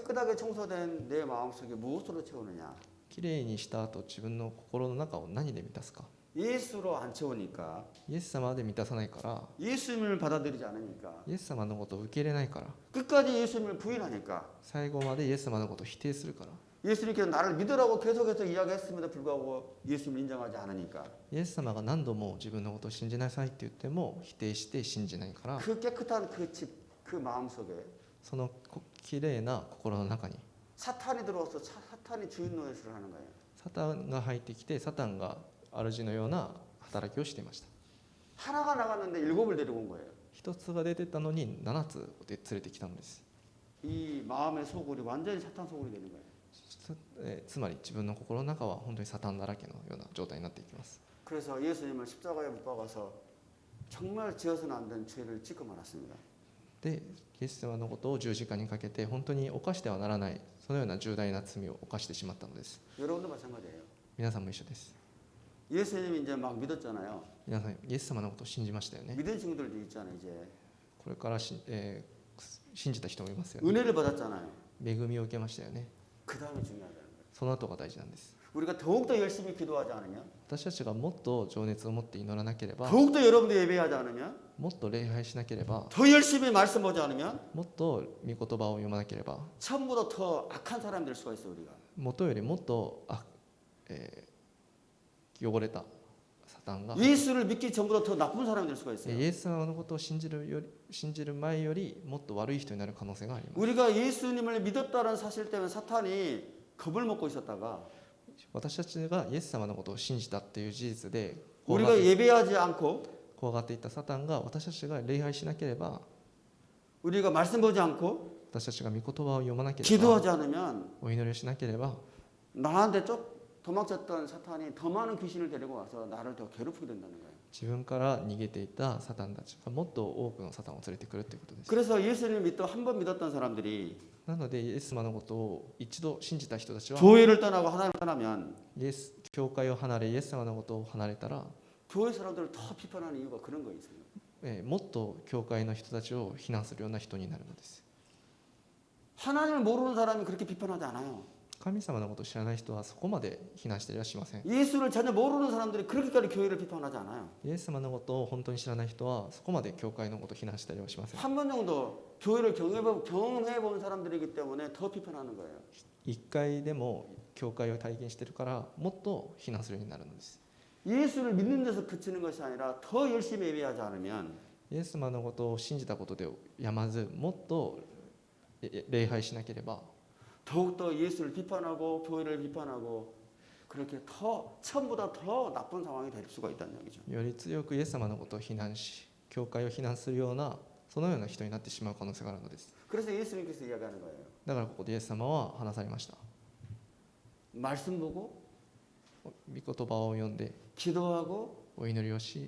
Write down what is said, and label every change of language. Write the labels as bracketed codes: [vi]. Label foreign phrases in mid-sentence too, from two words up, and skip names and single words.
[ko] 깨끗하게 청소된 내 마음속에 무엇으로 채우느냐? [ja] きれいにした後自分の心の中を何で満たすか。 [ko] 예수로 안 채우니까 [ja] イエス様で満たさないから [ko] 예수님을 받아들이지 않으니까 [ja] イエス様のことを受け入れないから [ko] 끝까지 예수님을 부인하니까 [ja] 最後までイエス様のことを否定するから [ko] 예수님께서 나를 믿으라고 계속해서 이야기했음에도 불구하고 예수님을 인정하지 않으니까 [ja] イエス様が何度も自分のことを信じなさいって言っても否定して信じないから [ko] 그 깨끗한 그 집, 그 마음속에 [ja] そのきれいな心の中に [ko] 사탄이 들어와서 사탄이 주인 노릇을 하는 거예요. [ja] サタンが入ってきてサタンが主のような働きをしていました。 [ko] 하나가 나갔는데 7을 데리고 온 거예요. [ja] 一つが出てったのに7つで連れてきたのです。 [ko] 이 마음의 소굴이 완전히 사탄 소굴이 되는 거예요. [ja] つまり自分の心の中は本当にサタンだらけのような状態になっていきます。 [ko] 그래서 예수님을 십자가에 못 박아서 정말 지어서는 안 된 죄를 짓고 말았습니다. [ja] で、イエス様のことを十字架にかけて本当に犯してはならないそのような重大な罪を犯してしまったのです。 [ko] 여러분도 마찬가지예요. [ja] 皆さんも一緒です。 [ko] 예수님이 이제 막 믿었잖아요. [ja] 皆さんイエス様のことを信じましたよね。 [ko] 믿은 친구들도 있잖아요. 이제 [ja] これから信じた人もいますよね。 [ko] 은혜를 받았잖아요. [ja] 恵みを受けましたよね。 [ko] 그 다음이 중요하다는 거예요. [ja] その後が大事なんです。 [ko] 우리가 더욱더 열심히 기도하지 않으면, [ja] 私たちがもっと情熱を持って祈らなければ、 [ko] 더욱더 여러분도 예배하지 않으면, [ja] もっと礼拝しなければ、 [ko] 더 열심히 말씀 보지 않으면 [ja] もっと御言葉を読まなければ、 [ko] 처음보다 더 악한 사람이 될 수가 있어요. 우리가. [ja] 元よりもっと汚れたサタンが [ko] 예수를 믿기 전보다 더 나쁜 사람이 될 수가 [ja] イ [ko] 있어요. [ja] エス様のことを信じる前よりもっと悪い人になる可能性があります。 [ko] 우리가 예수님을 믿었다는 사실 때문에 사탄이 겁을 먹고 있었다가 [ja] 私たちがイエス様のことを信じたっていう事実で [ko] 우리가 예배하지 않고 [ja] 怖がっていたサタンが私たちが礼拝しなければ [ko] 우리가 말씀 보지 않고 [ja] 私たちが御言葉を読まなければ [ko] 기도하지 않으면 [ja] お祈りをしなければ [ko] 나한테 도망쳤던 사탄이 더 많은 귀신을 데리고 와서 나를 더 괴롭히게 된다는 거예요. [ja] 自分から逃げていたサタンたちがもっと多くのサタンを連れてくるということです。 [ko] 그래서 예수님을 한 번 믿었던 사람들이 [ja] なのでイエス様のことを一度信じた人たちは [ko] 교회를 떠나고 하나님을 떠나면 [ja] 教会を離れイエス様のことを離れたら [ko] 교회 사람들을 더 비판하는 이유가 그런 거 있어요. [ja] もっと教会の人たちを非難するような人になるのです。 [ko] 하나님을 모르는 사람이 그렇게 비판하지 않아요. [ja] 神様のことを知らない人はそこまで非難したりはしません。 [ko] 예수를 전혀 모르는 사람들이 그렇게까지 교회를 비판하지 않아요. [ja] イエス様のことを本当に知らない人はそこまで教会のことを非難したりはしません。 [ko] 한 번 정도 교회를 경험해 본 사람들이기 때문에 더 비판하는 거예요. [ja] 一回でも教会を体験してるからもっと非難するようになるのです。 [ko] 예수를 믿는 데서 그치는 것이 아니라 더 열심히 예배하지 않으면 [ja] イエス様のことを信じたことでやまずもっと礼拝しなければ [ko] 더욱더 예수를 비판하고 교회를 비판하고 그렇게 더 처음보다 더 나쁜 상황이 될 수가 있다는 얘기죠. [ja] より強くイエス様のことを非難し教会を非難するようなそのような人になってしまう可能性があるのです。 [ko] 그래서 예수님께서 이야기하는 거예요. [ja] だからここでイエス様は話されました。 [ko] 말씀 보고 [ja] 御言葉を読んで [ko] 기도하고 [ja] お祈りをし